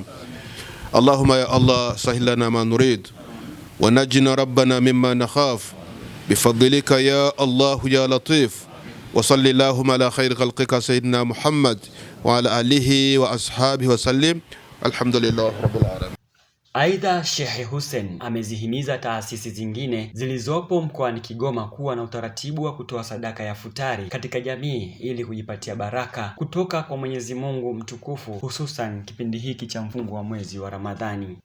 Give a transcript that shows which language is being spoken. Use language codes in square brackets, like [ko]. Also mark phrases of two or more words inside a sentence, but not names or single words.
[ar] اللهم يا الله سهل لنا ما نريد ونجنا ربنا مما نخاف بفضلك يا الله يا لطيف. وصلى اللهم على خير خلقك سيدنا محمد وعلى آله وأصحابه وسلم. الحمد لله رب العالمين. [sw] Aidha, Sheikh Hussein amezihimiza taasisi zingine zilizopo mkoani Kigoma kuwa na utaratibu wa kutoa sadaka ya futari katika jamii ili kujipatia baraka kutoka kwa Mwenyezi Mungu mtukufu, hususan kipindi hiki cha mfungo wa mwezi wa Ramadhani.